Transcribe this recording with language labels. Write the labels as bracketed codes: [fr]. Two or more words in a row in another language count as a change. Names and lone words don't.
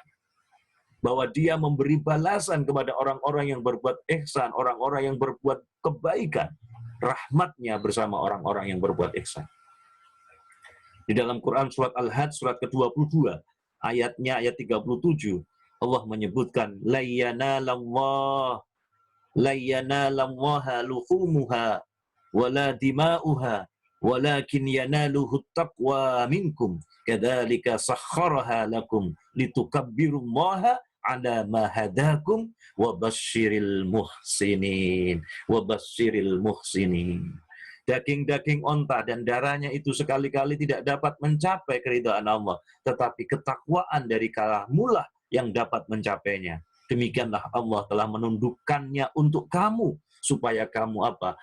[id] Bahwa dia memberi balasan kepada orang-orang yang berbuat ihsan, orang-orang yang berbuat kebaikan. Rahmatnya bersama orang-orang yang berbuat ihsan. Di dalam Quran surat Al-Hajj surat ke-22, ayatnya ayat 37, Allah menyebutkan [ar] لن ينال الله لحومها ولا دماؤها ولكن يناله التقوى منكم كذلك سخرها لكم لتكبروا الله على ما هداكم وبشر المحسنين. [id] Daging-daging onta dan darahnya itu sekali-kali tidak dapat mencapai keridhaan Allah, tetapi ketakwaan dari kala mula yang dapat mencapainya. Demikianlah Allah telah menundukkannya untuk kamu, supaya kamu apa?